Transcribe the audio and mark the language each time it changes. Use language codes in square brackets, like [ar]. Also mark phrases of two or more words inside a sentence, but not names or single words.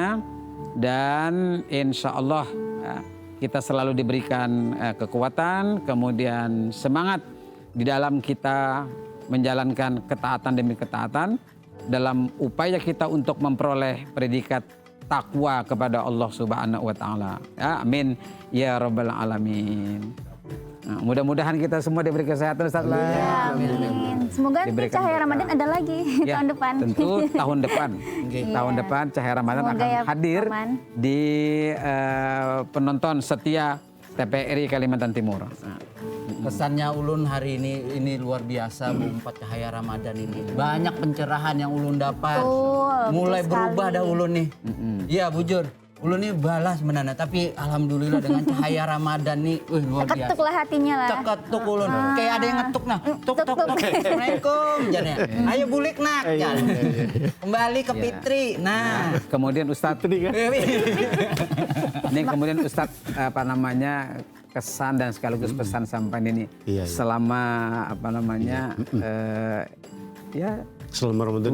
[id] Dan [ar] إن شاء الله [id] kita selalu diberikan kekuatan, kemudian semangat di dalam kita menjalankan ketaatan demi ketaatan dalam upaya kita untuk memperoleh predikat takwa kepada Allah [ar] سبحانه وتعالى. [id] Ya, [ar] آمين يا رب العالمين. [id] Nah, mudah-mudahan kita semua diberi kesehatan Ustaz lah. Amin. Semoga nanti Diberikan Cahaya berkah. Ramadan ada lagi Ya, tahun depan. Tentu tahun depan. Tahun Iya. depan Cahaya Ramadan Semoga akan ya, hadir Paman. di penonton setia TPRI Kalimantan Timur. Nah, Kesannya Ulun hari ini luar biasa Bu Empat Cahaya Ramadan ini. Banyak pencerahan yang Ulun dapat. Betul, Mulai betul berubah sekali. [bjn] dah Ulun nih. Iya bujur. [id] Ulun nih balas sebenarnya, tapi alhamdulillah dengan Cahaya Ramadan nih, luar biasa. Ketuk lah hatinya lah. [bjn] Ceketuk Ulun. [id] Kayak ada yang ngetuk nah. Tuk tuk tuk. Assalamualaikum jadinya. [bjn] Ayo bulik nak. Jan. [id] Kembali ke Fitri. Nah. kemudian Ustadz ini kemudian Ustadz apa namanya kesan dan sekaligus pesan sampai ini Iya, iya. selama apa namanya ya Selama Ramadan